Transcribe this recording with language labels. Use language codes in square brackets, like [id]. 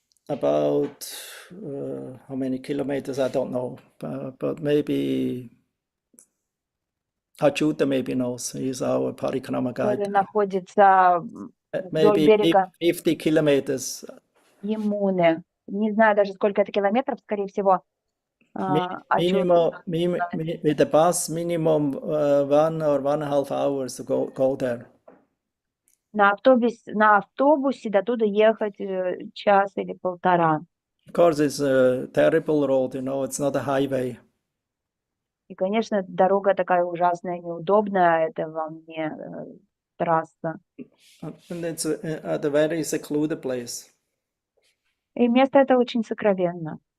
[en] About how many kilometers? I don't know, but maybe Achyuta maybe knows. He's our parikrama guide. [ru] Который находится вдоль берега [en] 50 kilometers. [ru] Ямуны. Не знаю даже сколько это километров, скорее всего. [en] Minimum, with the bus, minimum 1 or 1.5 hours to go there. [ru] На автобусе до туда ехать час или полтора. [en] Of course, it's a terrible road, it's not a highway. [ru] И, конечно, дорога такая ужасная, неудобная, это вам не трасса. [en] And it's at a very secluded place. [ru] И место это очень сокровенно.